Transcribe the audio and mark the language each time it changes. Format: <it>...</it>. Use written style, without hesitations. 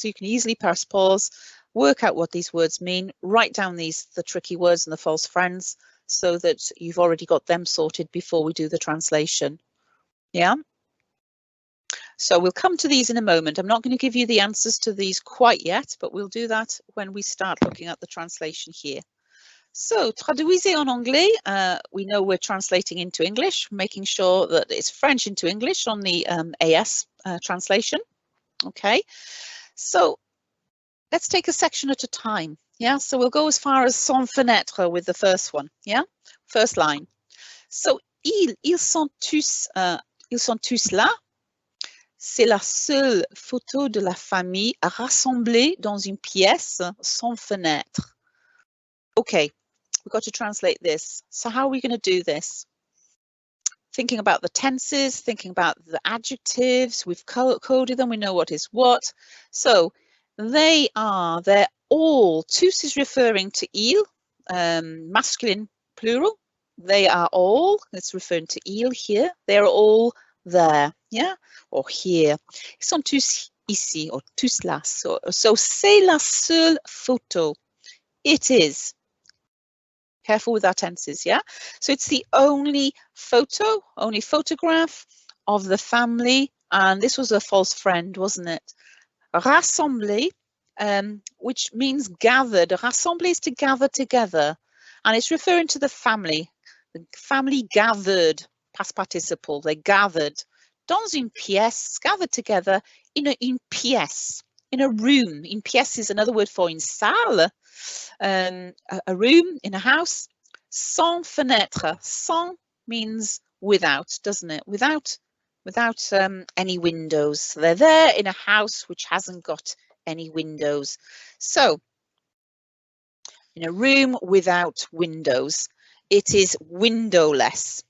<en>So you can easily press pause, work out what these words mean, write down the tricky words and the false friends, so that you've already got them sorted before we do the translation. Yeah. So we'll come to these in a moment. I'm not going to give you the answers to these quite yet, but we'll do that when we start looking at the translation here.</en> <fr>So, traduisez en anglais.</fr> <en>We know we're translating into English, making sure that it's French into English on the AS translation. Okay, so let's take a section at a time. Yeah, so we'll go as far as</en> <fr>sans fenêtre</fr> <en>with the first one. Yeah, first line. So,</en> <fr>ils sont tous là. C'est la seule photo de la famille rassemblée dans une pièce sans fenêtre.</fr> <en>Okay, we've got to translate this. So how are we going to do this? Thinking about the tenses, thinking about the adjectives, we've coded them, we know what is what. So they're all, tous is referring to ils, masculine plural. They are all, it's referring to ils here, they're all there, yeah, or here.</en> <fr>Ils sont tous ici, or tous là. So c'est la seule photo.</fr> <en>It is. Careful with our tenses, yeah? So it's the only photo, only photograph of the family. And this was a false friend, wasn't it? Rassemblé, which means gathered. Rassembler is to gather together. And it's referring to the family. The family gathered, past participle, they gathered.</en> <fr>Dans une pièce,</fr> <en>gathered together in</en> <fr>une pièce,</fr> <en>in a room.</en> <fr>Une pièce</fr> <en>is another word for</en> <fr>une salle.</fr> <en>A room in a house.</en> <fr>Sans fenêtre.</fr> <en>Sans means without, doesn't it? Without any windows. So they're there in a house which hasn't got any windows. So in a room without windows, it is windowless.</en>